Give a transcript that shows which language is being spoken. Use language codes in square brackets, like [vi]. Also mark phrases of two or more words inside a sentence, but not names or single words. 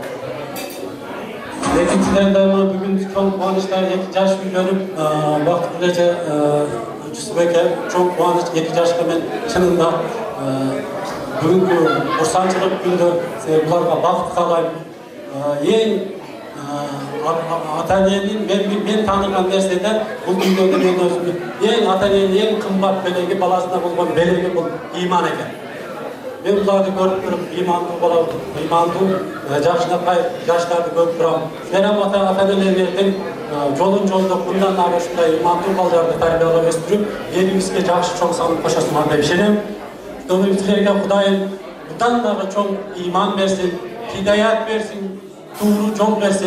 [ky] Экинчиден дагы бүгүн чоң кубанычтар, эки жаш үйлөнүп, бактылуу эле Жүсүп аке чоң кубаныч, эки жашка мен чынында бүгүнкү урсанчылык күндө буларга бакыт каалайм. Эң ата эненин мен тааныган нерседе бул дүйнөдө мен өзүмдүн эң ата эненин эң кымбат белеги баласына болгон белеги бул ыйман экен. мен бұларды көріп тұрып имандуу жакшынакай жаштарды көрүп турам. Силер ата-энелердин жолдоп мындан ары ушундай имандуу балдарды тарбиялап өстүрүп, элибизге жакшы чоң салым кошосуңар деп ишенем. Силерге Кудайым мындан дагы чоң иман берсин, хидаят берсин, тууру жол берсин.